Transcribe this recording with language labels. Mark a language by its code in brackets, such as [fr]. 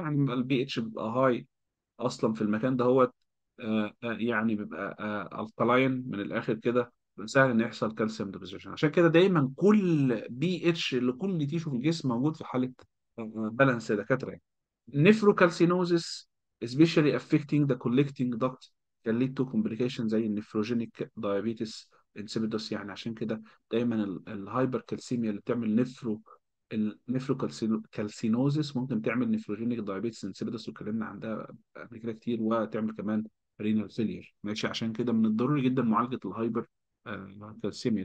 [ar] يعني البي اتش بيبقى هاي اصلا في المكان ده، هو يعني بيبقى الكلاين من الاخر كده، سهل ان يحصل كالسيوم ديبوزيشن. عشان كده دايما كل بي اتش لكل تيشو في الجسم موجود في حاله بالانس يا دكاتره يعني. [en] Nephrocalcinosis especially affecting the collecting duct can lead to complications زي النفروجينيك diabetes insipidus. [ar] يعني عشان كده دايما الهايبر كالسيميا اللي بتعمل النفروكالسينوزيس ممكن تعمل نفروجينيك دايابيتس insipidus، واتكلمنا عن ده قبل كده كتير، وتعمل كمان رينال فيلير. ماشي. عشان كده من الضروري جدا معالجة الهايبر كالسيميا.